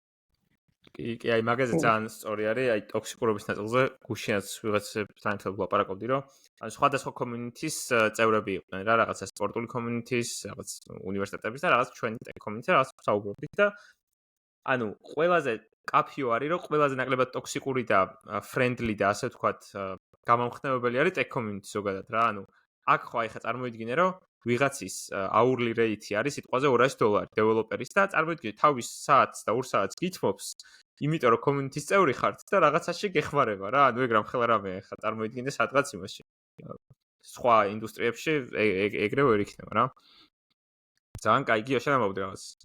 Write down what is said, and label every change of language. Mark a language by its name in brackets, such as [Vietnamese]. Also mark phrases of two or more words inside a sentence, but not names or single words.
[Georgian] კი, აი მაგაზე ძალიან სწორი არის, აი ტოქსიკურობის ნაწილზე გუშინაც ვიღაცებთან ერთად ვლაპარაკობდი, რომ ანუ სხვადასხვა community-ს წევრები იყვნენ რა, რაღაცა სპორტული community-ს, რაღაც უნივერსიტეტების და რაღაც ჩვენი community-ს რაღაც საუბრობდით და ანუ ყველაზე კაფიო არის, რომ ყველაზე ნაკლებად ტოქსიკური და friendly და ასე ვთქვათ, გამამხნევებელი არის [English] tech community [Georgian] ზოგადად რა, ანუ აქ ხო აი ხა წარმოიდგინე, რომ ვიღაცის [English] hourly rate [Georgian] არის სიტყვაზე $200 დეველოპერის და წარმოიდგინე თავის საათს და 2 საათს გითმობს იმიტომ რომ community-ის წევრი ხართ და რაღაცაში გეხმარება რა. ანუ ეგ რამხელა რამე ხა წარმოიდგინე სადღაც იმაში. სხვა ინდუსტრიებში ეგრე ვერ იქნება რა. ძალიან კაი გია შენამოვდი რაღაც.